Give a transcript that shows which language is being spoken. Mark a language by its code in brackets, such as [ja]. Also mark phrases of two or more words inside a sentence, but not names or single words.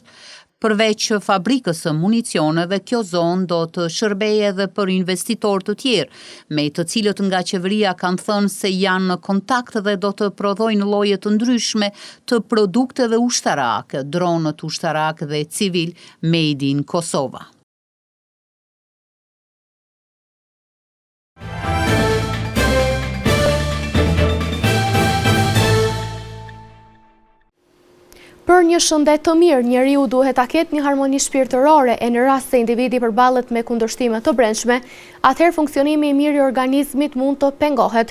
[sq] Përveç fabrikës së municioneve, kjo zonë do të shërbejë edhe për investitorë të tjerë, me të cilët nga qeveria kanë thënë se janë në kontakt dhe do të prodhojnë lloje të ndryshme të produkteve ushtarake, dronët ushtarak dhe civil [en] made in [sq] Kosova. Për një shëndet të mirë, njeriu duhet ta ketë një harmoni shpirtërore e në rast se individi përballet me kundërshtime të brendshme, atëherë funksionimi i mirë i organizmit mund të pengohet.